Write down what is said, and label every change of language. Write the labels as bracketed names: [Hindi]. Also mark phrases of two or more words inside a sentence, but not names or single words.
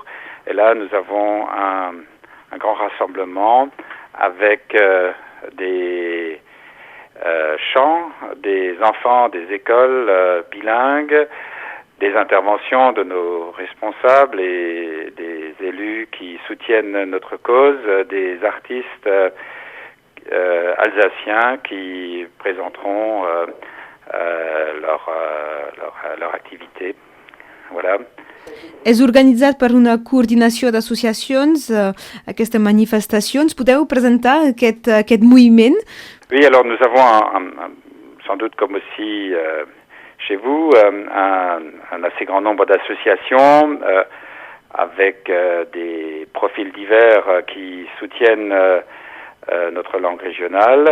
[French] Et là, nous avons un grand rassemblement avec des chants, des enfants des écoles bilingues, des interventions de nos responsables et des élus qui soutiennent notre cause, des artistes alsaciens qui présenteront leur activité. Voilà. [Catalan] És organitzat per una coordinació d'associacions, aquesta manifestació. Ens podeu presentar aquest moviment? [French] Oui, alors nous avons sans doute comme aussi chez vous un assez grand nombre d'associations avec des profils divers qui soutiennent notre langue régionale.